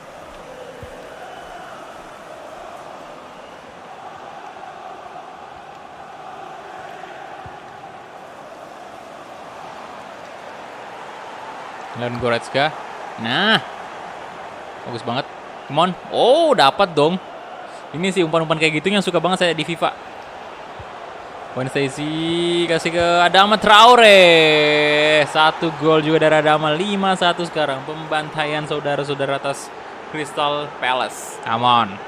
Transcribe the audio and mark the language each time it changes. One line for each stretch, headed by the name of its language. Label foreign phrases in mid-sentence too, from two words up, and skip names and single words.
Indonesian: Leon Goretzka. Nah. Bagus banget.
English: Come on.
Indonesian: Oh, dapat dong. Ini sih umpan-umpan kayak gitu yang suka banget saya di FIFA. Stacy kasih ke Adama Traore. 1 gol juga dari Adama. 5-1 sekarang. Pembantaian saudara-saudara atas Crystal Palace.
English: Come on.